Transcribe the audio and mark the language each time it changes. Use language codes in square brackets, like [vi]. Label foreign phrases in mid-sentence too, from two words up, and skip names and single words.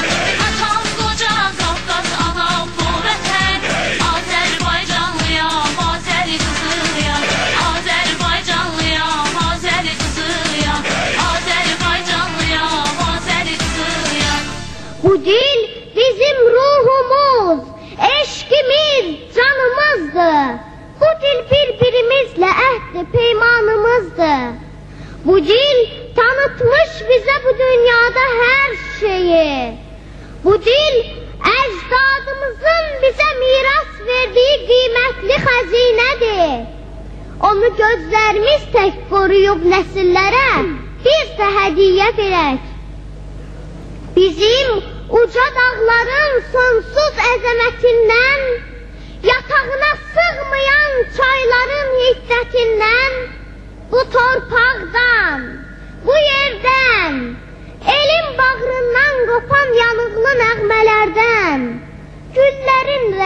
[az] Atam qoca Qafqaz, anam bu vətən, Azərbaycanlıyam, Azəri qızıyam. Azərbaycanlıyam, Azəri qızıyam. Azərbaycanlıyam, Azəri qızıyam. [tr] Bu dil bizim ruhumuz, eşkimiz, canımızdır. Bu dil birbirimizle ehdi peymanımızdır. Bu dil tanıtmış bize bu dünyada her şeyi. Bu dil ecdadımızın bize miras verdiği kıymetli hazinedir. Onu gözlerimiz tek koruyup nesillere biz de hediye verek. [az] Bizim uca dağların sonsuz əzəmətindən, yatağına sığmayan çayların hiddətindən, bu torpaqdan, bu yerdən, elin bağrından qopan yanıqlı nəğmələrdən, güllərin